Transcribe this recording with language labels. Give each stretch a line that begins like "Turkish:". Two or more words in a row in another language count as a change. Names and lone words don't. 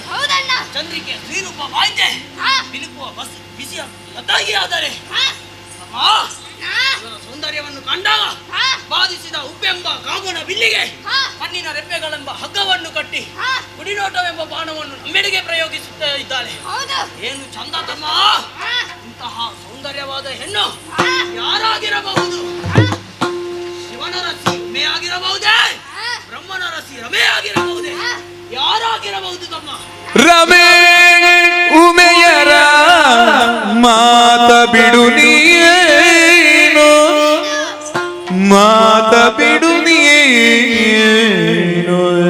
Kannada: ಚಂದ್ರಿಕೆಯ ಶ್ರೀರೂಪ ವಾಯ್ದೆ ಬಿಲುಕುವ ಬಿಸಿಯ ಲತಾಗಿಯಾದರೆ ಇವರ ಸೌಂದರ್ಯವನ್ನು ಕಂಡಾಗ ಬಾಧಿಸಿದ ಉಪ್ಪೆಂಬ ಕಾಮನ ಬಿಲ್ಲಿಗೆ ಕಣ್ಣಿನ ರೆಪ್ಪೆಗಳೆಂಬ ಹಗ್ಗವನ್ನು ಕಟ್ಟಿ ಕುಡಿನೋಟವೆಂಬ ಬಾಣವನ್ನು ನಮ್ಮೆಡೆಗೆ ಪ್ರಯೋಗಿಸುತ್ತಾ ಇದ್ದಾಳೆ. ಏನು ಚಂದ ತಮ್ಮ! ಇಂತಹ ಸೌಂದರ್ಯವಾದ ಹೆಣ್ಣು ಯಾರಾಗಿರಬಹುದು? ಶಿವನ ರಸಿ ಉಮೆಯಾಗಿರಬಹುದೇ? ಬ್ರಹ್ಮನ ರಸಿ ರಮೆಯಾಗಿರಬಹುದೇ? ಯಾರಾಗಿರಬಹುದು ತಮ್ಮ? ರಮೇ ಉಮೆಯರ ಮಾತ ಬಿಡು ನೀನು, ಮಾತ ಬಿಡು ನೀನು.